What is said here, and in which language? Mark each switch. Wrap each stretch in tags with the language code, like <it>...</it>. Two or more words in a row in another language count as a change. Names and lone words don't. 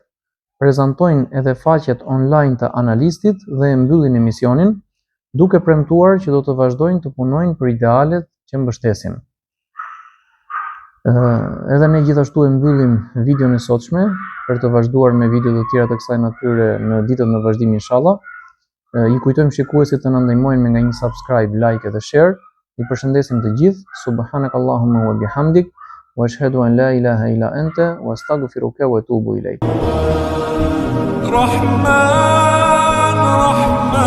<sq>Prezantojnë edhe faqet online të analistit dhe e mbyllin emisionin, duke premtuar që do të vazhdojnë të punojnë për idealet që mbështesin. Edhe ne gjithashtu e mbyllim videon e sotshme për të vazhduar me video të tjera të kësaj natyre në ditët në vazhdim inshallah. I kujtojmë shikuesit të na ndihmojnë me nga një subscribe, like dhe share. I përshëndesim të gjithë.</sq> <ar>سبحانك اللهم وبحمدك وأشهد أن لا إله إلا أنت وأستغفرك وأتوب إليك. Rahman</ar>